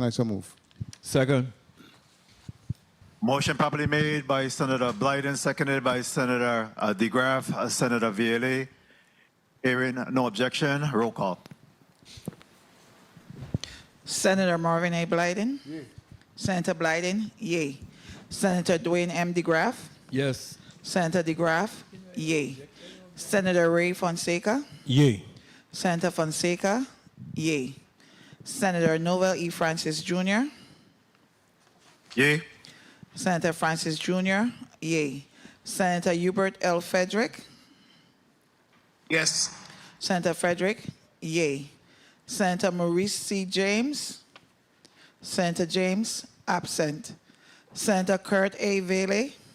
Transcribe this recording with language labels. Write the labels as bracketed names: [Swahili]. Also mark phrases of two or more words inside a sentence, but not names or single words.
[English] I so move. Second. Motion properly made by Senator Blyden, seconded by Senator DeGraff, Senator Vielle. Hearing no objection, roll call. Senator Marvin A. Blyden. Yea. Senator Blyden, yay. Senator Dwayne M. DeGraff. Yes. Senator DeGraff, yay. Senator Ray Fonseca. Yay. Senator Fonseca, yay. Senator Noel E. Francis Jr. Yay. Senator Francis Jr., yay. Senator Hubert L. Frederick. Yes. Senator Frederick, yay. Senator Maurice C. James. Senator James, absent. Senator Kurt A. Vele.